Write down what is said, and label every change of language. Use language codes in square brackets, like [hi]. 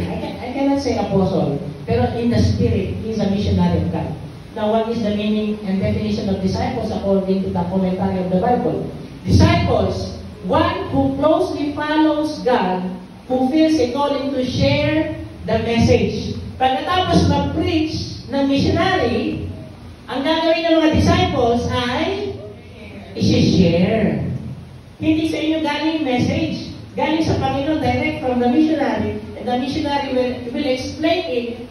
[en] I cannot say apostle, pero in the spirit, he's a missionary of God. Now, what is the meaning and definition of disciples according to the commentary of the Bible? Disciples, one who closely follows God, who feels a calling to share the message. [tl] Pagkatapos mag-preach ng missionary, ang gagawin ng mga disciples ay i-share. Hindi sa inyo galing message. Galing sa Panginoon [en] direct from the missionary. And the missionary will explain it.